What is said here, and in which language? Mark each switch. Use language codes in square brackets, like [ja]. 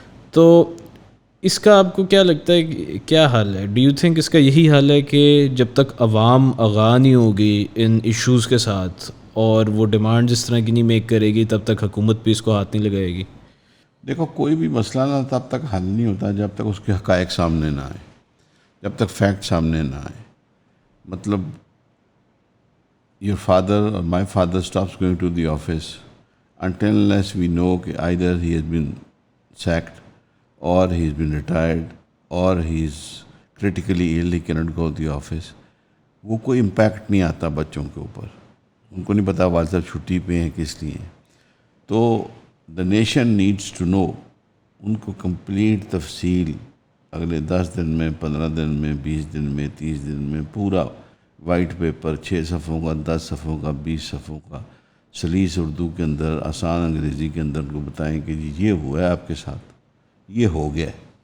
[ur] تو اس کا آپ کو کیا لگتا ہے کہ کیا حل ہے؟ [en] do you think [ur] اس کا یہی حل ہے کہ جب تک عوام آگاہ نہیں ہوگی ان ایشوز کے ساتھ اور وہ ڈیمانڈ اس طرح کی نہیں میک کرے گی تب تک حکومت بھی اس کو ہاتھ نہیں لگائے گی؟ دیکھو کوئی بھی مسئلہ نہ تب تک حل نہیں ہوتا جب تک اس کے حقائق سامنے نہ آئے, جب تک فیکٹ سامنے نہ آئے. مطلب [en] your father or my father stops going to the office until unless we know [ur] کہ [en] either he has been sacked or he has been retired or he is critically ill, he cannot go to the office. [ur] وہ کوئی impact نہیں آتا بچوں کے اوپر, ان کو نہیں پتا والد صاحب چھٹی پہ ہیں کس لیے. [en] تو the nation needs to know, [ur] ان کو کمپلیٹ تفصیل اگلے 10 دن میں, 15 دن میں, 20 دن میں, 30 دن میں پورا وائٹ پیپر 6 صفحوں کا, 10 صفحوں کا, 20 صفحوں کا, سلیس اردو کے اندر, آسان انگریزی کے اندر ان کو بتائیں کہ جی یہ ہوا ہے آپ کے ساتھ, یہ ہو گیا ہے.